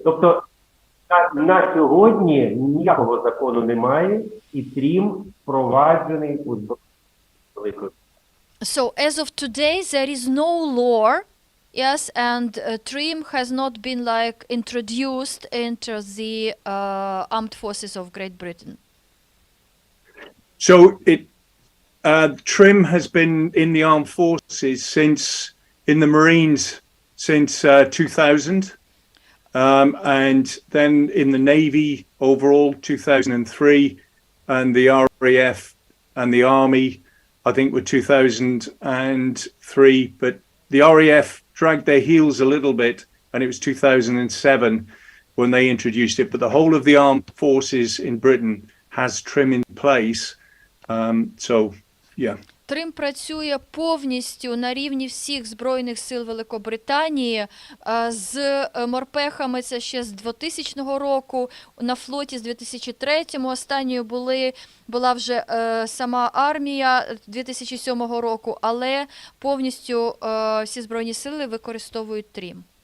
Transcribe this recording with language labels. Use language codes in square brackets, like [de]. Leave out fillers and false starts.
[uk] Тобто на сьогодні ніякого закону немає, і TRiM впроваджений у Великої. [en] So as of today there is no law, yes, and TRiM has not been introduced into the armed forces of Great Britain. So TRiM has been in the armed forces in the Marines since 2000. And then in the Navy overall 2003, and the RAF and the Army I think, were 2003, but the RAF dragged their heels a little bit, and it was 2007 when they introduced it. But the whole of the armed forces in Britain has TRiM in place. So, yeah. [uk] TRiM працює повністю на рівні всіх Збройних сил Великобританії. З морпехами це ще з 2000 року, на флоті з 2003, останньою була вже сама армія 2007 року, але повністю всі Збройні сили використовують TRiM.